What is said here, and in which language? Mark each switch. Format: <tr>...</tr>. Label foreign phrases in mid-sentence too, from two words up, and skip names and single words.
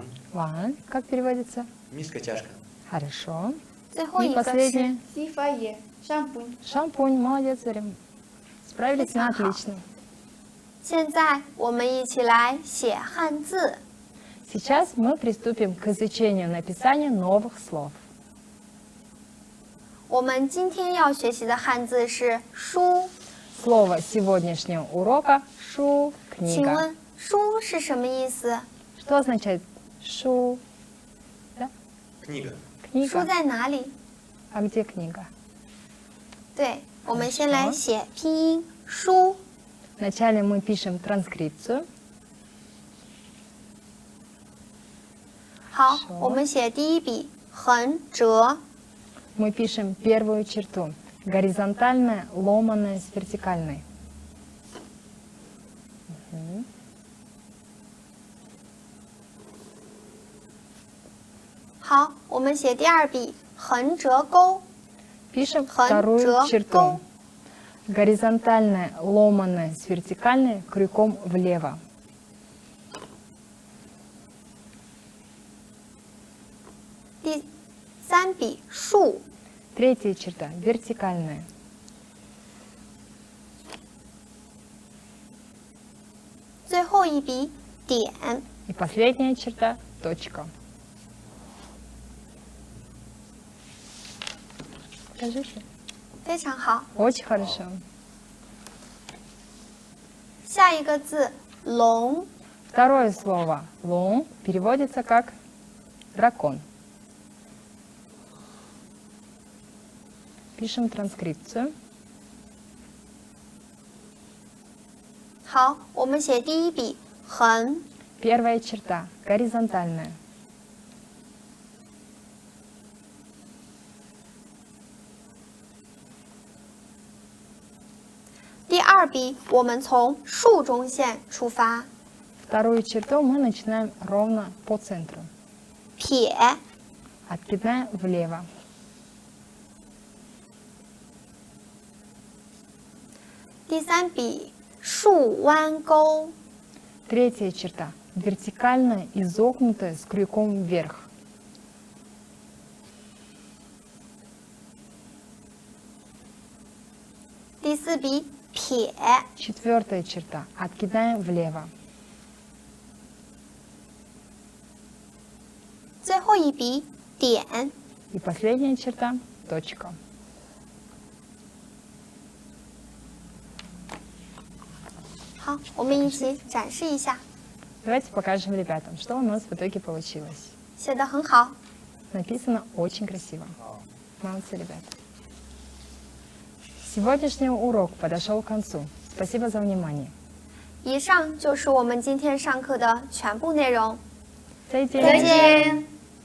<ru>Ван. Как переводится? миска, чашка, Хорошо.</ru> <zh>最后</zh> <ru>И</ru> <zh>一个是</zh> <ru>последнее. Сифае, шампунь. Шампунь. Молодец, Зарим. Справились на Прекрасно. отлично.</ru> <zh>现在我们一起来写汉字。</zh> <ru>Сейчас мы приступим к изучению написания новых слов.</ru> <zh>我们今天要学习的汉字是书。</zh> <ru>Слово сегодняшнего урока – шу,</ru> <zh>请</zh> <ru>книга.</ru> <zh>问书是什么意思？</zh> <ru>Что означает шу? Да? книга,</ru> <zh>书</zh> <ru>Книга.</ru> <zh>在哪里？</zh> <ru>А где книга?</ru> <zh>对，我们先来写拼音书。</zh> <ru>Вначале мы пишем транскрипцию.</ru> <zh>好好，我们写第一笔横折。</zh> <ru>Мы пишем первую черту. Горизонтальная, ломаная с вертикальной. Мгм.</ru> <zh>好，我们写第二笔横折钩。</zh> <ru>Пишем</ru> <zh>横</zh> <ru>вторую</ru> <zh>折</zh> <ru>черту.</ru> <zh>钩。</zh> <ru>Горизонтальная, ломаная с вертикальной крюком влево.</ru> <zh>第三笔竖。</zh> <ru>Третья черта – вертикальная.</ru> <zh>最后一笔点。</zh> <ru>И последняя черта – точка. Покажите.</ru> <zh>非常好。</zh> <ru>Очень хорошо.</ru> <zh>下一个字龙，</zh> <ru>Второе слово «лун» переводится как «дракон». Пишем транскрипцию.</ru> <zh>好，我们写第一笔横，</zh> <ru>Первая черта – горизонтальная.</ru> <zh>第二笔我们从竖中线出发，</zh> <ru>Вторую черту мы начинаем ровно по центру.</ru> <zh>撇，</zh> <ru>Откидная влево.</ru> <zh>第三笔竖弯钩，</zh> <ru>Третья черта – вертикально изогнутая с крюком вверх.</ru> <zh>第四笔撇，</zh> <ru>Четвертая черта – откидная влево.</ru> <zh>最后一笔点。</zh> <ru>И последняя черта – точка.</ru> <zh>好，我们一起展示一下，</zh> <ru>Давайте покажем ребятам, что у нас в итоге получилось.</ru> <zh>写得很好。</zh> <ru>Написано очень красиво. Молодцы, ребята. Сегодняшний урок подошел к концу. Спасибо за внимание.</ru> <zh>以上就是我们今天上课的全部内容。再见。再见。</zh>